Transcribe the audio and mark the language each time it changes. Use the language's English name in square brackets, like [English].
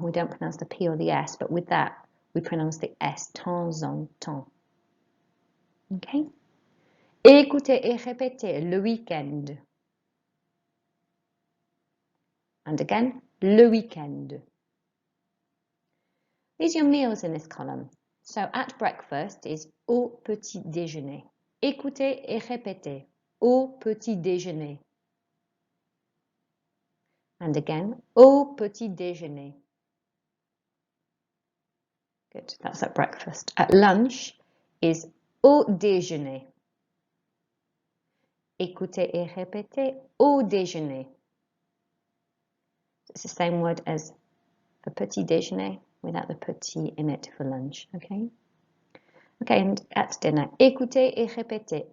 [English] We don't pronounce the P or the S, but with that, we pronounce the S. [French] Temps en temps. Okay? Écoutez et répétez. Le week-end. [English] And again, [French] le week-end. [English] These are your meals in this column. So at breakfast is [French] au petit déjeuner. Écoutez et répétez. Au petit déjeuner. [English] And again, [French] au petit déjeuner. [English] Good, that's at breakfast. At lunch is [French] au déjeuner. Écoutez et répétez. Au déjeuner. [English] It's the same word as for petit déjeuner without the petit in it for lunch, okay? Okay, and at dinner, [French] écoutez et répétez.